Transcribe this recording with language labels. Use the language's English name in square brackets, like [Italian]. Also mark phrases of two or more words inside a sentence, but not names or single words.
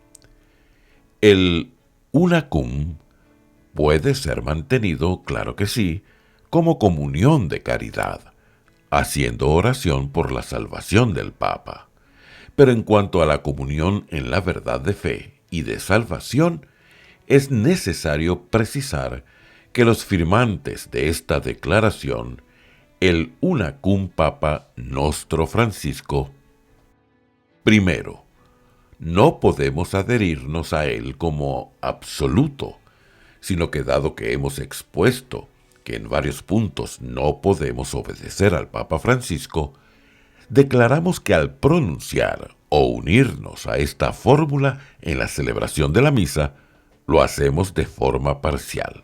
[Spanish] el [Latin] una cum [Spanish] puede ser mantenido, claro que sí, como comunión de caridad, haciendo oración por la salvación del Papa. Pero en cuanto a la comunión en la verdad de fe y de salvación, es necesario precisar que los firmantes de esta declaración, el [Latin] una cum papa nostro Francisco, [Spanish] primero, no podemos adherirnos a él como absoluto, sino que dado que hemos expuesto que en varios puntos no podemos obedecer al Papa Francisco, declaramos que al pronunciar o unirnos a esta fórmula en la celebración de la misa, lo hacemos de forma parcial.